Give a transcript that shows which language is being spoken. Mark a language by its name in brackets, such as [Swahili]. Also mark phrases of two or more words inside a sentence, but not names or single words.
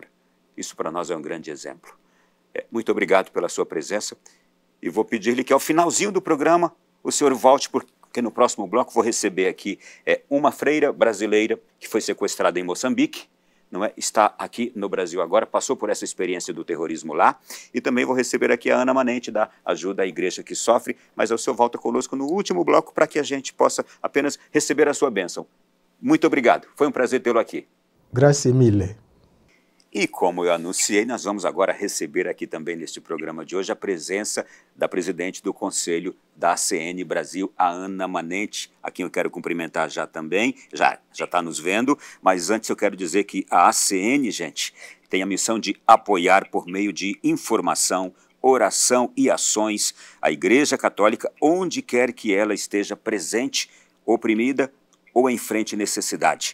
[Portuguese] Isso para nós é um grande exemplo. Muito obrigado pela sua presença, e vou pedir-lhe que ao finalzinho do programa, o senhor volte, porque no próximo bloco vou receber aqui uma freira brasileira que foi sequestrada em Moçambique, não é? Está aqui no Brasil agora, passou por essa experiência do terrorismo lá, e também vou receber aqui a Ana Manente, da Ajuda à Igreja que Sofre, mas o senhor volta conosco no último bloco para que a gente possa apenas receber a sua bênção. Muito obrigado, foi um prazer tê-lo aqui. [Italian] Grazie mille. [Portuguese] E como eu anunciei, nós vamos agora receber aqui também neste programa de hoje a presença da presidente do Conselho da ACN Brasil, a Ana Manente, a quem eu quero cumprimentar já também, já está nos vendo, mas antes eu quero dizer que a ACN, gente, tem a missão de apoiar por meio de informação, oração e ações a Igreja Católica onde quer que ela esteja presente, oprimida ou em frente à necessidade.